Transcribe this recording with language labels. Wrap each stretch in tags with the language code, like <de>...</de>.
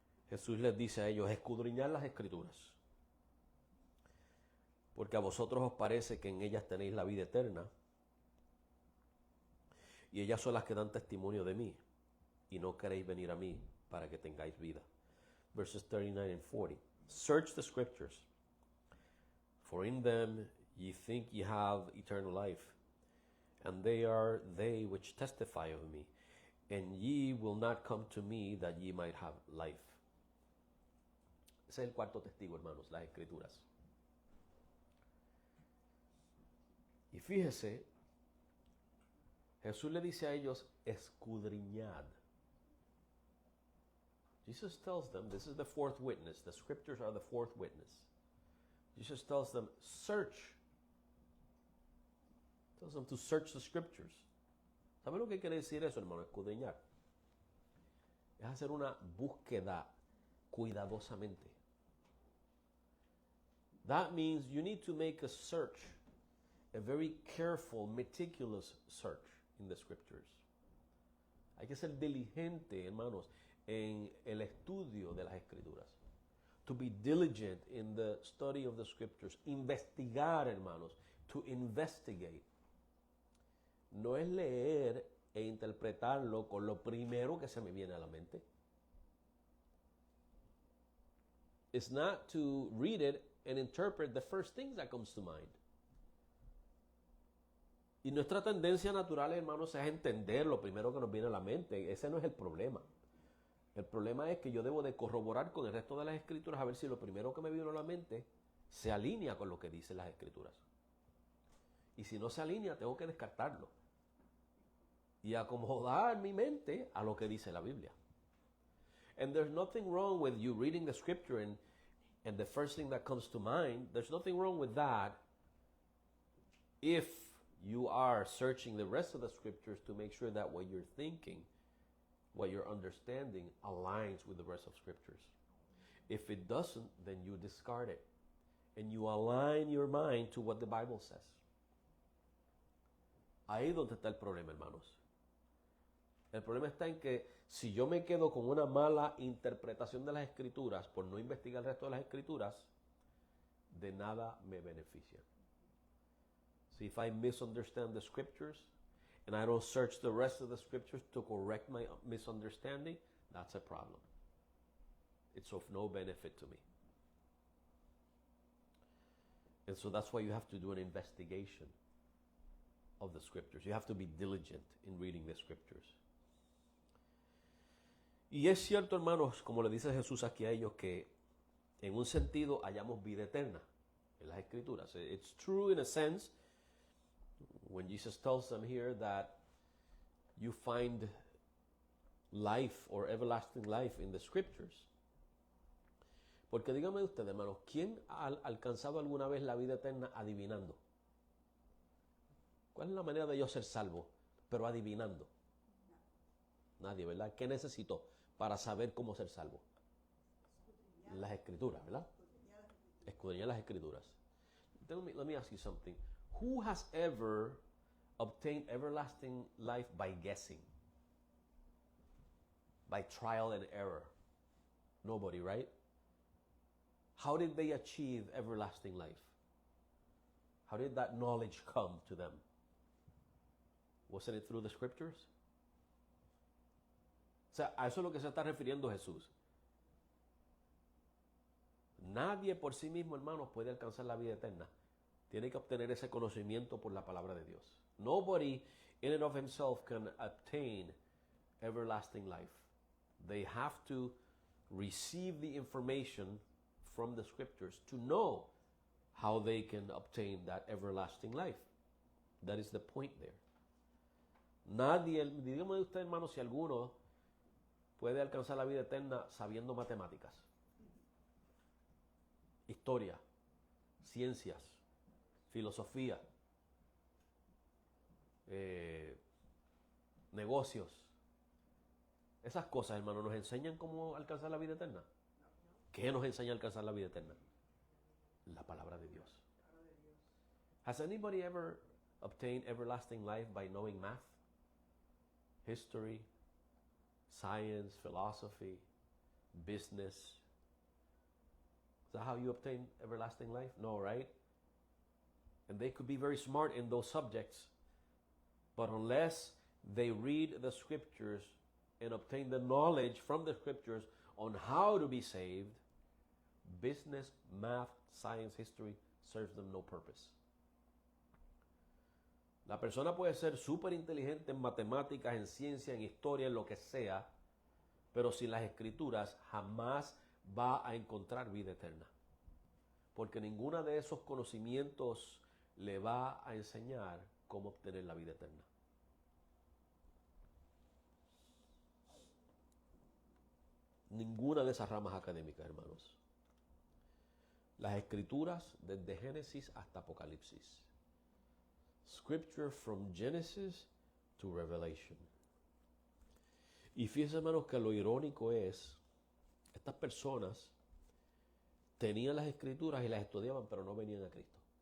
<es>Jesús les dice a ellos, escudriñad las Escrituras, porque a vosotros os parece que en ellas tenéis la vida eterna, y ellas son las que dan testimonio de mí, y no queréis venir a mí para que tengáis vida.</es> <en>Verses 39 and 40. Search the Scriptures, for in them ye think ye have eternal life, and they are they which testify of me, and ye will not come to me that ye might have life.</en> <es>Ese es el cuarto testigo, hermanos, las Escrituras. Y fíjese, Jesús le dice a ellos, escudriñad.</es> <en>Jesus tells them, this is the fourth witness, the Scriptures are the fourth witness. Jesus tells them, search. Tells them to search the Scriptures.</en> <es>¿Sabe lo que quiere decir eso, hermano? Escudriñar. Es hacer una búsqueda cuidadosamente.</es> <en>That means you need to make a search, a very careful, meticulous search in the Scriptures.</en> <es>Hay que ser diligente, hermanos, en el estudio de las Escrituras.</es> <en>To be diligent in the study of the Scriptures.</en> <es>Investigar, hermanos.</es> <en>To investigate.</en> <es>No es leer e interpretarlo con lo primero que se me viene a la mente.</es> <en>is not to read it and interpret the first thing that comes to mind.</en> <es>Y nuestra tendencia natural, hermanos, es entender lo primero que nos viene a la mente. Ese no es el problema. El problema es que yo debo de corroborar con el resto de las escrituras a ver si lo primero que me vino a la mente se alinea con lo que dicen las escrituras. Y si no se alinea, tengo que descartarlo y acomodar mi mente a lo que dice la Biblia.</es> <en>And there's nothing wrong with you reading the scripture and the first thing that comes to mind, there's nothing wrong with that if you are searching the rest of the scriptures to make sure that what you're thinking, what you're understanding aligns with the rest of scriptures. If it doesn't, then you discard it and you align your mind to what the Bible says.</en> <es>Ahí es donde está el problema, hermanos. El problema está en que si yo me quedo con una mala interpretación de las escrituras por no investigar el resto de las escrituras, de nada me beneficia.</es> <en>So if I misunderstand the scriptures and I don't search the rest of the scriptures to correct my misunderstanding, that's a problem. It's of no benefit to me. And so that's why you have to do an investigation of the scriptures. You have to be diligent in reading the scriptures.</en> <es>Y es cierto, hermanos, como le dice Jesús aquí a ellos, que en un sentido hallamos vida eterna en las escrituras.</es> <en>It's true in a sense when Jesus tells them here that you find life or everlasting life in the scriptures.</en> <es>Porque dígame usted, hermanos, ¿quién ha alcanzado alguna vez la vida eterna adivinando? ¿Cuál es la manera de yo ser salvo? Pero adivinando. Nadie, ¿verdad? ¿Qué necesitó para saber cómo ser salvo? Las escrituras, ¿verdad? Escudriñar las escrituras.</es> <en>Let me ask you something. Who has ever obtained everlasting life by guessing? By trial and error? Nobody, right? How did they achieve everlasting life? How did that knowledge come to them? Wasn't it through the scriptures?</en> <es>O sea, a eso es lo que se está refiriendo Jesús. Nadie por sí mismo, hermanos, puede alcanzar la vida eterna. Tiene que obtener ese conocimiento por la palabra de Dios.</es> <en>Nobody in and of himself can obtain everlasting life. They have to receive the information from the scriptures to know how they can obtain that everlasting life. That is the point there.</en> <es>Nadie, dígame usted, hermano, si alguno puede alcanzar la vida eterna sabiendo matemáticas, historia, ciencias, filosofía, negocios. Esas cosas, hermano, ¿nos enseñan cómo alcanzar la vida eterna? ¿Qué nos enseña a alcanzar la vida eterna? La palabra de Dios.</es> <en>Has anybody ever obtained everlasting life by knowing math, history, science, philosophy, business? Is that how you obtain everlasting life? No, right? And they could be very smart in those subjects, but unless they read the scriptures and obtain the knowledge from the scriptures on how to be saved, business, math, science, history serves them no purpose.</en> <es>La persona puede ser súper inteligente en matemáticas, en ciencia, en historia, en lo que sea, pero sin las escrituras jamás va a encontrar vida eterna. Porque ninguna de esos conocimientos le va a enseñar cómo obtener la vida eterna. Ninguna de esas ramas académicas, hermanos. Las escrituras desde Génesis hasta Apocalipsis.</es> <en>Scripture from Genesis to Revelation.</en> <es>Y fíjense, hermanos, que lo irónico es, estas personas tenían las escrituras y las estudiaban, pero no venían a Cristo.</es>